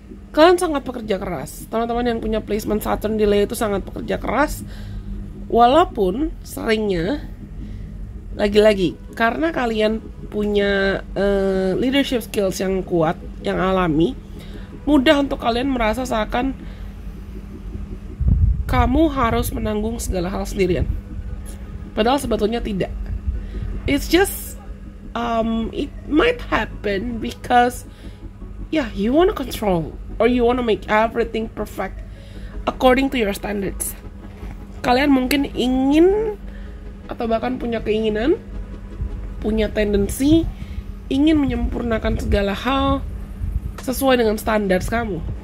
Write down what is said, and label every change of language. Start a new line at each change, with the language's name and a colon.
Indonesian: Kalian sangat pekerja keras. Teman-teman yang punya placement Saturn di Leo itu sangat pekerja keras, walaupun seringnya lagi-lagi karena kalian punya leadership skills yang kuat, yang alami, mudah untuk kalian merasa seakan kamu harus menanggung segala hal sendirian. Padahal sebetulnya tidak.
English: It's just it might happen because you want to control or you want to make everything perfect according to your standards.
Indonesian: Kalian mungkin ingin atau bahkan punya keinginan, punya tendensi ingin menyempurnakan segala hal sesuai dengan standar kamu.